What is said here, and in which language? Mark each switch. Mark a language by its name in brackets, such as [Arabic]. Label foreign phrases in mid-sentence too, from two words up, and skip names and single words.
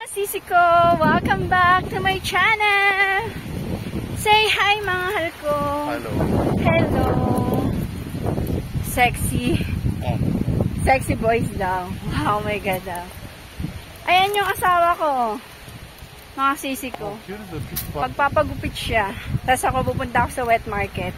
[Filipino] sisi ko! [English] Welcome back to my channel! Say hi [Filipino] mga mahal ko! [English] Hello! Hello! Sexy! Sexy boys daw. Oh my god daw. [Filipino] Ayan yung asawa ko. Mga sisi ko. Magpapagupit siya. Tapos ako pupunta ako sa [English] wet market.